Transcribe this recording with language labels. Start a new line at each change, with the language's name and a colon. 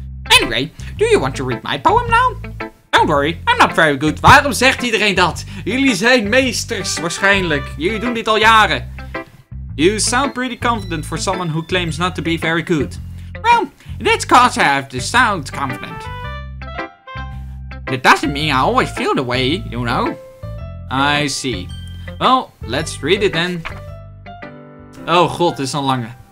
English: Anyway, do you want to read my poem now? Don't worry, I'm not very good.
Dutch: Waarom zegt iedereen dat? Jullie zijn meesters, waarschijnlijk. Jullie doen dit al jaren.
English: You sound pretty confident for someone who claims not to be very good. Well, that's cause I have to sound confident. That doesn't mean I always feel the way, you know. I see. Well, let's read it then. Oh god,
Dutch: dit is een lange.